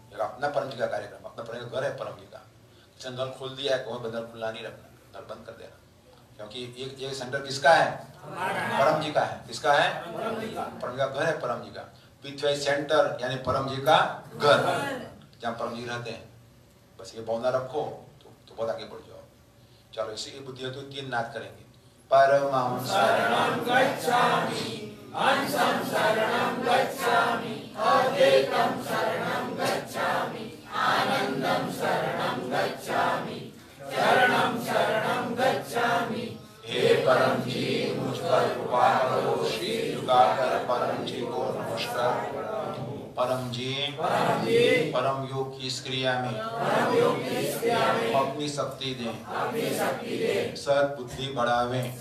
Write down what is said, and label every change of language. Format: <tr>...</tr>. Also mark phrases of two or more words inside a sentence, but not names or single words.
<hi>अपना परम जी का कार्यक्रम, अपना परम घर है परम जी का। किसी नल खोल दिया है, कोई नल खुला नहीं रखना, नल बंद कर देना, क्योंकि ये सेंटर किसका है? परम जी का है। किसका है? परम जी का घर है परम जी का। पृथ्वी सेंटर यानी परम जी का घर, जहाँ परम जी रहते हैं। बस ये भावना रखो तो बहुत आगे बढ़ जाओ। चलो इसी की बुद्धि है तो 3 नाद करेंगे।</hi> <sa>परमं शरणं गच्छामि, अंशं शरणं गच्छामि, अद्वैतं शरणं गच्छामि, आनंदं शरणं गच्छामि, शरणं शरणं गच्छामि।</sa> <hi>हे परम जी मुझ पर कृपा करो, शीश झुकाकर परम जी को नमस्कार। परम जी परम योग की इस क्रिया में अपनी शक्ति दें, सद्बुद्धि बढ़ावे।</hi>